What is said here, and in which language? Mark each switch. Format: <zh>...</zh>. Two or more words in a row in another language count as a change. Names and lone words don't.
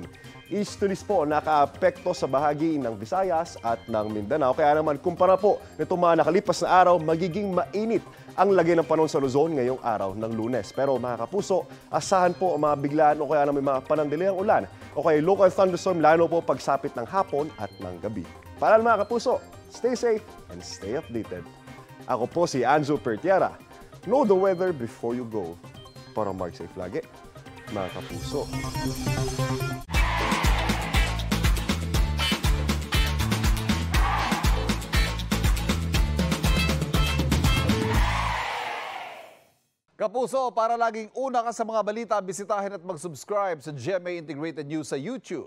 <tl>East to po nakaapekto sa bahagi ng Visayas at ng Mindanao. Kaya naman kumpara po nitong mga nakalipas na araw, magiging mainit ang lagay ng panahon sa Luzon ngayong araw ng Lunes. Pero mga kapuso, asahan po ang mga biglaan o kaya naman mga panandaliang ulan o kaya</tl> <en>local thunderstorm</en> <tl>lalo po pagsapit ng hapon at ng gabi. Para mga kapuso,</tl> <en>stay safe and stay updated.</en> <tl>Ako po si Anzo Pertiera.</tl> <en>Know the weather before you go.</en> <tl>Para mark safe lagi, mga kapuso. Kapuso, para laging una ka sa mga balita, bisitahin at mag-subscribe sa GMA Integrated News sa YouTube.</tl>